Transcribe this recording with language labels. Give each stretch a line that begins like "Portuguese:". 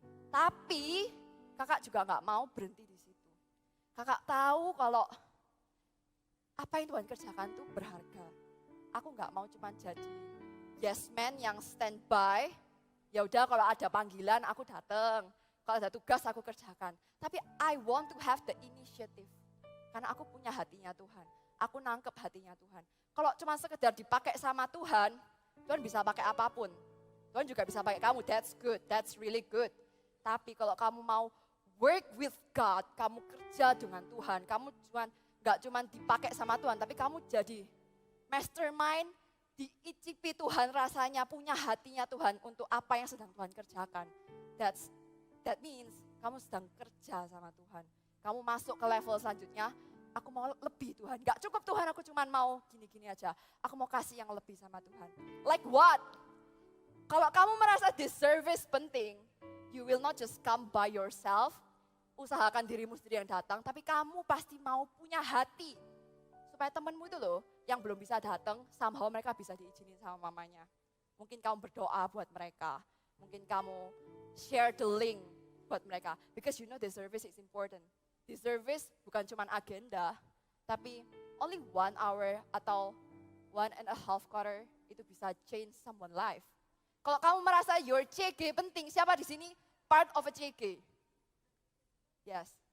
Indonesian: Tapi kakak juga gak mau berhenti di situ. Kakak tahu kalau apa yang Tuhan kerjakan itu berharga. Aku gak mau cuma jadi yes man yang standby. Ya udah kalau ada panggilan aku datang. Kalau ada tugas aku kerjakan.
English: Tapi I want to have the initiative.
Indonesian: Karena aku punya hatinya Tuhan. Aku nangkep hatinya Tuhan. Kalau cuma sekedar dipakai sama Tuhan, Tuhan bisa pakai apapun. Tuhan juga bisa pakai kamu,
English: that's good, that's really good.
Indonesian: Tapi kalau kamu mau
English: work with God,
Indonesian: kamu kerja dengan Tuhan, kamu gak cuma dipakai sama Tuhan, tapi kamu jadi mastermind, diicipi Tuhan rasanya, punya hatinya Tuhan untuk apa yang sedang Tuhan kerjakan.
English: That means
Indonesian: kamu sedang kerja sama Tuhan. Kamu masuk ke level selanjutnya, aku mau lebih Tuhan. Gak cukup Tuhan, aku cuma mau gini-gini aja. Aku mau kasih yang lebih sama Tuhan.
English: Like what?
Indonesian: Kalau kamu merasa
English: this service
Indonesian: penting,
English: you will not just come by yourself,
Indonesian: usahakan dirimu sendiri yang datang, tapi kamu pasti mau punya hati. Supaya temanmu itu loh, yang belum bisa datang, somehow mereka bisa diizinin sama mamanya. Mungkin kamu berdoa buat mereka. Mungkin kamu
English: share the link
Indonesian: buat mereka.
English: Because you know the service is important. The service
Indonesian: bukan cuma agenda, tapi
English: only 1 hour atau 1.5 quarter
Indonesian: itu bisa
English: change someone life.
Indonesian: Kalau kamu merasa your CG penting, siapa di sini
English: part of a CG? Yes.